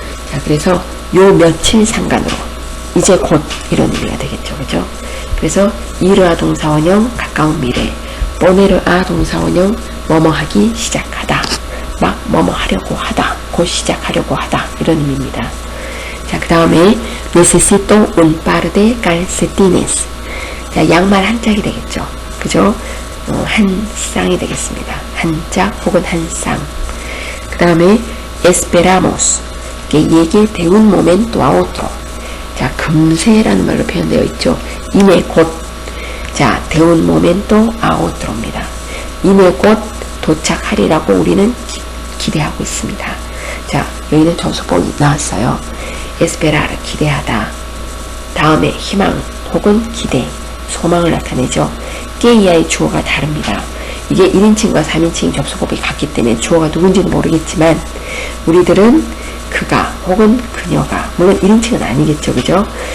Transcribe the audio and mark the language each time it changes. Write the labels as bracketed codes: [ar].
[ko] 자, 그래서 요 며칠 상관으로 이제 곧 이런 의미가 되겠죠. 그죠? 그래서 이르아 동사원형 가까운 미래, poner아 동사원형 뭐뭐 하기 시작하다, 막 뭐뭐 하려고 하다, 곧 시작하려고 하다 이런 의미입니다. 자, 그 다음에 [es] necesito un par de calcetines. [ko] 자, 양말 한 짝이 되겠죠. 그죠? 한 쌍이 되겠습니다. 한 짝 혹은 한 쌍. 그 다음에 [es] esperamos que llegue de un momento a otro. [ko] 자, 금세라는 말로 표현되어 있죠. 이내 곧. [es] 자, de un momento a otro입니다. [ko] 이내 곧 도착하리라고 우리는 기대하고 있습니다. 자, 여기는 전수법이 나왔어요. esperar, 기대하다. 다음에 희망 혹은 기대, 소망을 나타내죠. que 이하의 주어가 다릅니다. 이게 1인칭과 3인칭 접수법이 같기 때문에 주어가 누군지는 모르겠지만 우리들은 그가 혹은 그녀가, 물론 1인칭은 아니겠죠. 그죠?